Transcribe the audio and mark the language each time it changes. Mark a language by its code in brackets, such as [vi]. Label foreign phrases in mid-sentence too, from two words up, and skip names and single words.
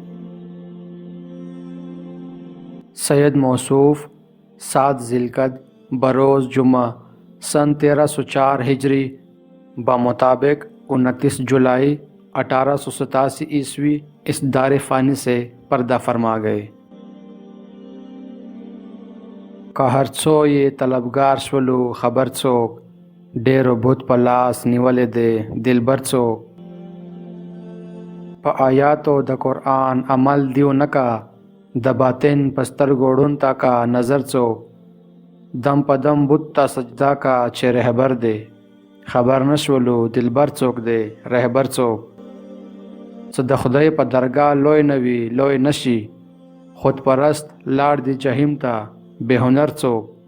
[ur] سید موصوف 7 ذی القعدہ بروز جمعہ سن 1304 ہجری بمطابق 29 جولائی 1887 عیسوی اس دار فانی سے پردہ فرما گئے۔ [ps] که هر څو یې طلبګار شولو خبر څوک ډېرو بت په لاس نیولې دی دلبر څوک په آیاتو د قرآن عمل دیو نکا د باطن په سترګو ړوند تا کا نظر څوک دم په دم بت ته سجدا کا چې رهبر دی خبر نشولو دلبر څوک دی رهبر څوک څه د خدای په درگاه لوی نوي لوی نشي خود پرست لاړ دی جهیم ته بے هنر څوک